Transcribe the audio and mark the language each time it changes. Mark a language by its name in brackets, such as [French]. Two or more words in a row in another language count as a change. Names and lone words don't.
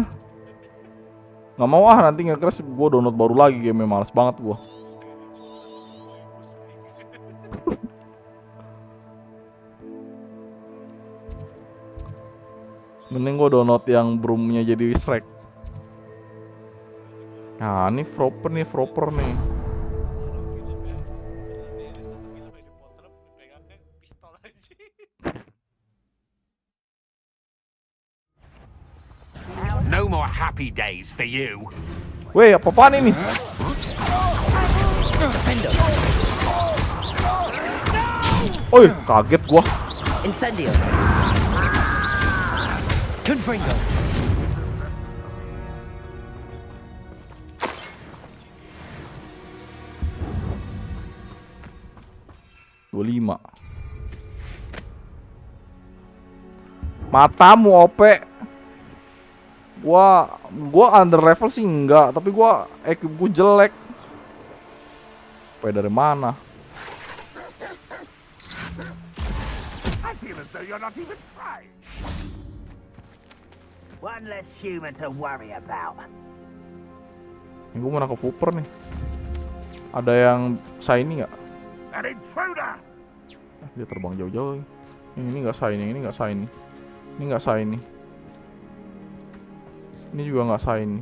[Indonesian] Nggak mau ah, nanti nge-crash gue download baru lagi game, males banget gue. Mending gue download yang broomnya jadi Shrek. Nah ini proper nih. [English] No more happy days for you. [Indonesian] Weh, apa-apaan ini? Oi, kaget gua. Incendio. Confringo. Lima. Matamu OP. Gua [English] under level [Indonesian] sih enggak, tapi gua equip gua jelek. Dari mana? [English] I feel as though you're not even trying. One less human to worry about. [Indonesian] Ini gua mau nangkep Hooper nih. Ada yang shiny nggak? [English] An intruder. [Indonesian] Dia terbang jauh-jauh. Ini nggak shiny, ini nggak shiny. Ini nggak shiny. Ini juga nggak shiny.